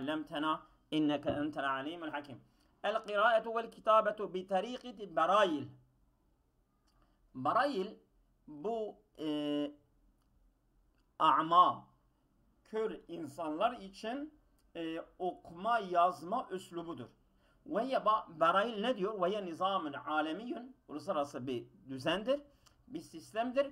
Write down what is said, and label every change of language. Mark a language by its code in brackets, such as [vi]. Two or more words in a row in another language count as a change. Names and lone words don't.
[ar] علمتنا إنك أنت العليم الحكيم. القراءة والكتابة بطريقة برايل. [tr] Barail bu a'ma, kör insanlar için okuma yazma üslubudur. Ve Barail ne diyor? Ve [ar] نظام عالمي, [tr] uluslararası bir düzendir, bir sistemdir.